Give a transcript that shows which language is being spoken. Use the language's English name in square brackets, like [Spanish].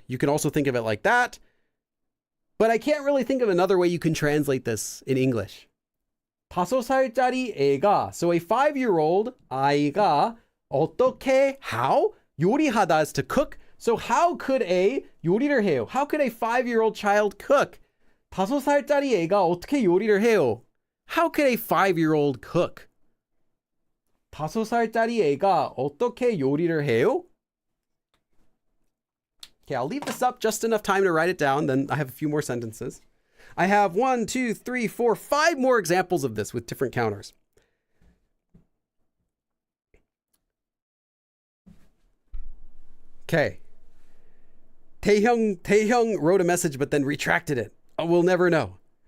[English] You can also think of it like that. But I can't really think of another way you can translate this in English. [Korean] 5살짜리 애가. [English] So a 5-year-old [Korean] 아이가 어떻게, [English] how? 요리하다 is to cook. So how could a [Korean] 요리를 해요? [English] How could a 5-year-old child cook? [Korean] 5살짜리 애가 어떻게 요리를 해요? [English] How could a 5-year-old cook? [Korean] 5살짜리 애가 어떻게 요리를 해요? [English] Okay, I'll leave this up just enough time to write it down. Then I have a few more sentences. I have 1, 2, 3, 4, 5 more examples of this with different counters. Okay. Taehyung wrote a message but then retracted it. We'll never know.